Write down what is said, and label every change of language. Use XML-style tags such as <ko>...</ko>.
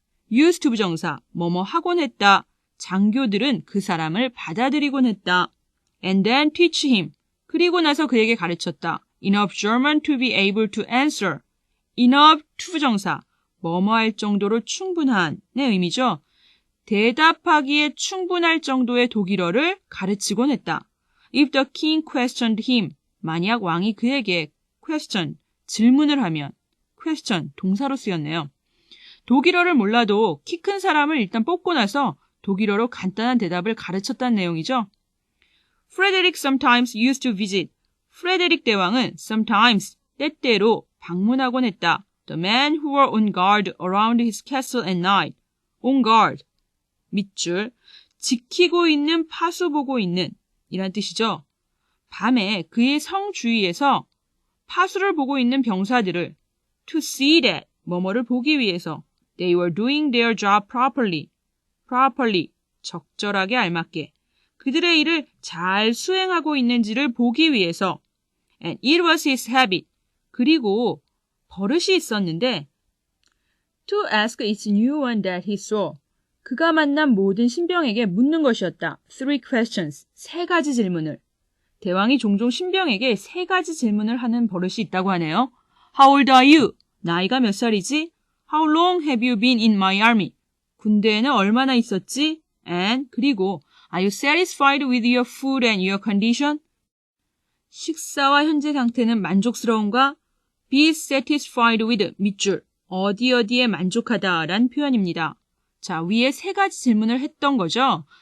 <ko>used to 부정사, 뭐뭐 하곤 했다. 장교들은 그 사람을 받아들이곤 했다.</ko> <en>And then teach him.</en> <ko>그리고 나서 그에게 가르쳤다.</ko> <en>Enough German to be able to answer.</en> <ko>Enough to 부정사, 뭐뭐 할 정도로 충분한의 의미죠. 대답하기에 충분할 정도의 독일어를 가르치곤 했다.</ko> <en>If the king questioned him.</en> <ko>만약 왕이 그에게 question, 질문을 하면 question, 동사로 쓰였네요. 독일어를 몰라도 키 큰 사람을 일단 뽑고 나서 독일어로 간단한 대답을 가르쳤다는 내용이죠.</ko> <en>Frederick sometimes used to visit.</en> <ko>프레데릭 대왕은 sometimes, 때때로 방문하곤 했다.</ko> <en>The men who were on guard around his castle at night.</en> <ko>On guard, 밑줄, 지키고 있는, 파수보고 있는 이란 뜻이죠. 밤에 그의 성 주위에서 파수를 보고 있는 병사들을</ko> <en>to see that,</en> <ko>뭐뭐를 보기 위해서</ko> <en>they were doing their job properly.</en> <ko>properly, 적절하게 알맞게. 그들의 일을 잘 수행하고 있는지를 보기 위해서</ko> <en>and it was his habit.</en> <ko>그리고 버릇이 있었는데</ko> <en>to ask each new one that he saw.</en> <ko>그가 만난 모든 신병에게 묻는 것이었다.</ko> <en>3 questions,</en> <ko>3가지 질문을. 대왕이 종종 신병에게 3가지 질문을 하는 버릇이 있다고 하네요.</ko> <en>How old are you?</en> <ko>나이가 몇 살이지?</ko> <en>How long have you been in my army?</en> <ko>군대에는 얼마나 있었지?</ko> <en>And</en> <ko>그리고</ko> <en>Are you satisfied with your food and your condition?</en> <ko>식사와 현재 상태는 만족스러운가? Be satisfied with 밑줄 어디에 만족하다란 표현입니다. 자, 위에 3가지 질문을 했던 거죠.</ko>